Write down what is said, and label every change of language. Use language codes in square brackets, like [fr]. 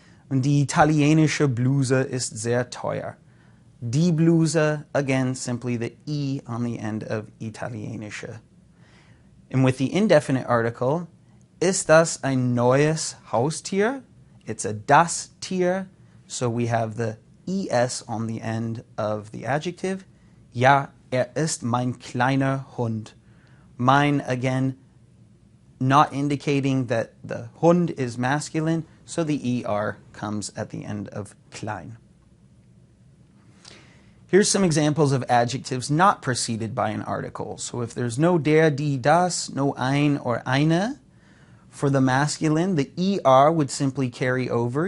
[de] Und die italienische Bluse ist sehr teuer. Die Bluse, [en] again, simply the E on the end of [de] italienische. [en] And with the indefinite article, [de] ist das ein neues Haustier? [en] It's a das Tier, so we have the ES on the end of the adjective. [de] Ja, ist mein kleiner Hund. [en] Mein, again, not indicating that the Hund is masculine, so the ER comes at the end of klein. Here's some examples of adjectives not preceded by an article. So if there's no der, die, das, no ein or eine, for the masculine, the ER would simply carry over.